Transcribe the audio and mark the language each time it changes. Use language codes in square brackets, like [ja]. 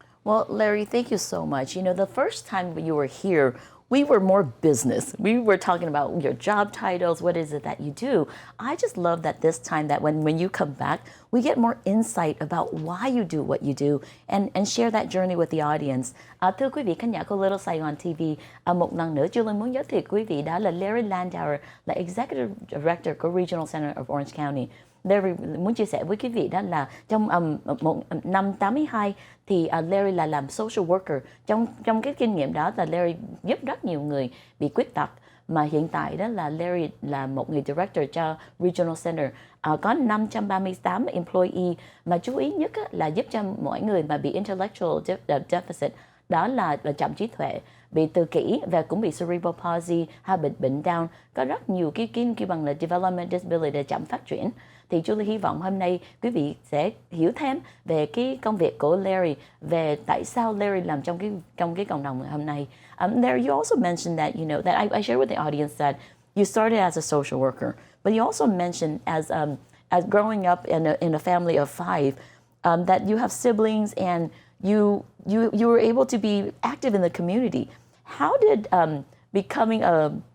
[en] Well, Larry, thank you so much. You know, the first time you were here, we were more business. We were talking about your job titles, what is it that you do. I just love that this time that when you come back, we get more insight about why you do what you do and share that journey with the audience. [vi] Thưa quý vị khán giả của Little Saigon TV, một lần nữa Julie muốn giới thiệu quý vị đó là Larry Landauer, là Executive Director của Regional Center of Orange County. Larry muốn chia sẻ với quý vị đó là trong năm 82 thì Larry là làm social worker. Trong cái kinh nghiệm đó là Larry giúp rất nhiều người bị khuyết tật. Mà hiện tại đó là Larry là một người director cho Regional Center. Có 538 employee mà chú ý nhất là giúp cho mỗi người mà bị intellectual deficit, đó là chậm trí tuệ, bị tự kỷ và cũng bị cerebral palsy hay bệnh Down. Có rất nhiều cái kêu bằng là development disability để chậm phát triển. Thì Julie hy vọng hôm nay quý vị sẽ hiểu thêm về cái công việc của Larry, về tại sao Larry làm trong cái cộng đồng hôm nay. [en] Larry, you also mentioned that, you know, that I share with the audience that you started as a social worker, but you also mentioned as growing up in a family of 5, that you have siblings and you were able to be active in the community. How did becoming a